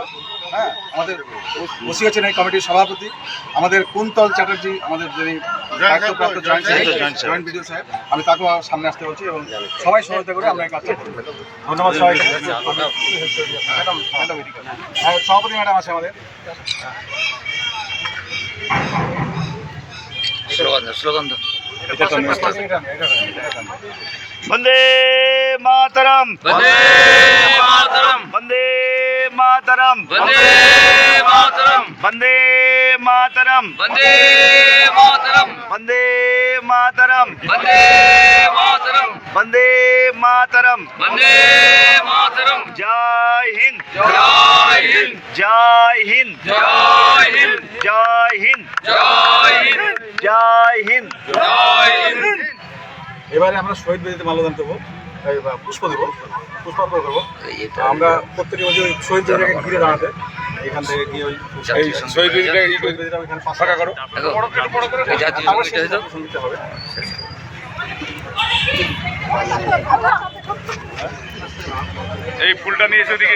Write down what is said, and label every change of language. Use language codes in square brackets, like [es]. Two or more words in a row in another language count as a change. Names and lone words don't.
[bn] হ্যাঁ, আমাদের বসে আছেন এই কমিটির সভাপতি আমাদের কুন্তল চ্যাটার্জি, আমাদের যিনি দায়িত্বপ্রাপ্ত [en] joint BDO [bn] সাহেব, আমি তাকেও সামনে আসতে বলছি এবং সবাই সহযোগিতা করে আমরা এই কাজটা করব। ধন্যবাদ সবাইকে। সভাপতি ম্যাডাম আছে আমাদের। [sa] वंदे मातरम, वंदे मातरम, वंदे मातरम, वंदे मातरम, वंदे मातरम, वंदे मातरम, वंदे मातरम, वंदे मातरम, वंदे मातरम। वंदे मातरम। [hi] जय हिंद, जय हिंद, जय हिंद, जय हिंद, जय हिंद, जय हिंद, जय हिंद। जय हिंद। [bn] এবারে আমরা শহীদ বেদিতে মাল্যদান দেবো, পুষ্প দেবো, পুষ্পার্পণ করবো। আমরা প্রত্যেকে বলছি ওই শহীদ বেদিটাকে ঘিরে দাঁড়াতে, এখান থেকে গিয়ে ওই শহীদ বেদিটা ওইখানে ফাঁকা করো, দিতে হবে। এই ফুলটা নিয়ে এসে দিকে